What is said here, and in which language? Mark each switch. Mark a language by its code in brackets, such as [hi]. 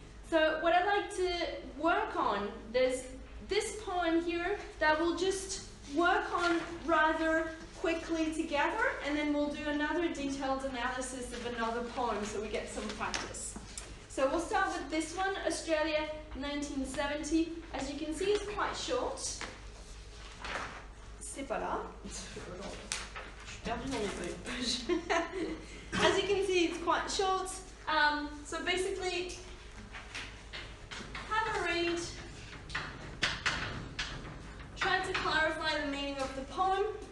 [en] So what I'd like to work on, there's this poem here that we'll just work on rather quickly together, and then we'll do another detailed analysis of another poem so we get some practice. So we'll start with this one, Australia, 1970. As you can see, it's quite short. [fr] C'est pas là. Je suis perdue dans les feuilles. [en] As you can see, it's quite short. So basically, have a read. Try to clarify the meaning of the poem.